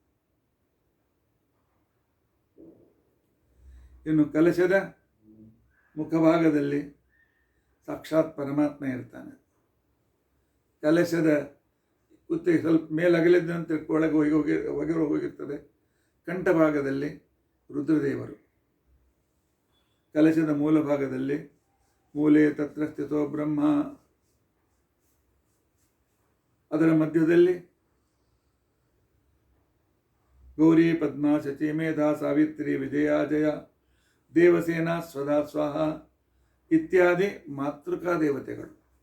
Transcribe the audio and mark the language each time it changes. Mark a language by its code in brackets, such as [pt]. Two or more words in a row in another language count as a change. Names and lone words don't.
[kn] ಇನ್ನು ಕಲಶದ ಮುಖಭಾಗದಲ್ಲಿ ಸಾಕ್ಷಾತ್ ಪರಮಾತ್ಮ ಇರ್ತಾನೆ. ಕಲಶದ ಕುತ್ತಿಗೆ ಸ್ವಲ್ಪ ಮೇಲಗಲಿದ್ದಂತೆ ಒಳಗೆ ಹೋಗಿರ್ತದೆ. ಕಂಠಭಾಗದಲ್ಲಿ ರುದ್ರದೇವರು. ಕಲಶದ ಮೂಲ ಭಾಗದಲ್ಲಿ [sa] ಮೂಲೆ ತತ್ರ ಸ್ಥಿತೋ ಬ್ರಹ್ಮ. [kn] ಅದರ ಮಧ್ಯದಲ್ಲಿ ಗೌರಿ, ಪದ್ಮ, ಶಚಿ, ಮೇಧಾ, ಸಾವಿತ್ರಿ, ವಿಜಯ, ಜಯ, ದೇವಸೇನಾ, ಸ್ವಧಾ, ಸ್ವಾಹ ಇತ್ಯಾದಿ ಮಾತೃಕಾ ದೇವತೆಗಳು.